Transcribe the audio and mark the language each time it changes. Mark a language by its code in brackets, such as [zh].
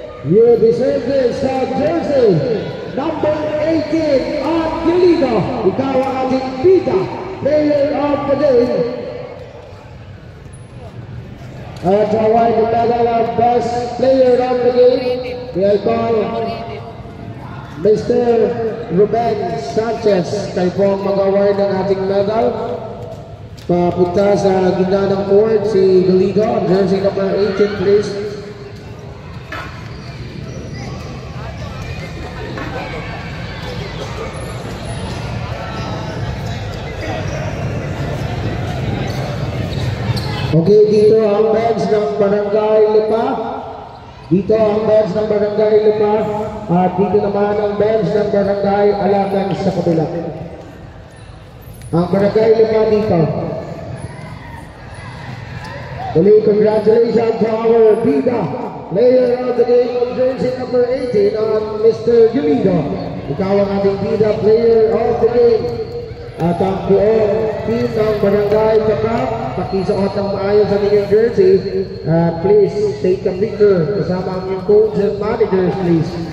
[en] You deserve this jersey. Number 18, Angelino. [tl] Ikaw ang ating Bida player of the game. [en] At award the medal of best player of the game, we call Mr. Ruben Sanchez. [tl] Kayo po ang mag-award ng ating medal. Papunta sa gitna ng court si Galido, [en] jersey number 18 please. [tl] Okay, dito ang bench ng Barangay Lipa. Dito ang bench ng Barangay Lipa. At dito naman ang bench ng Barangay Alagan sa kabila. Ang Barangay Lipa dito. [en] Muli, congratulations to our Bida player of the game of jersey number 18 on Mr. Gulido. [tl] Ikaw ang ating Bida player of the game. At ang buong team ng Barangay Tambak, pakisuot ng maayos sa inyong jersey. [en] Please take a picture [tl] kasama ang inyong [en] coach and managers please.